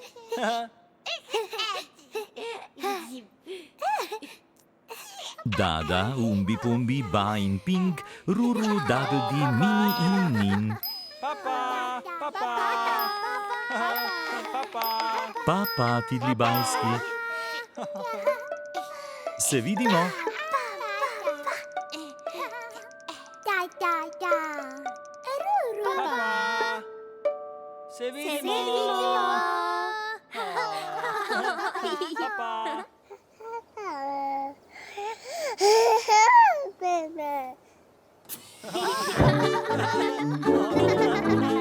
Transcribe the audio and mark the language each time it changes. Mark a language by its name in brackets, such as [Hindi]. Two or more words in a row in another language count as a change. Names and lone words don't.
[Slovenian] Dada, Umbi Pumbi, Ba in Pink, Ruru, Dagaldi, Mimi in Nin. Papa, papa. Papa. Papa, tidlibajski. Se vidimo? Papa. Se vidimo. Papa. Bebe.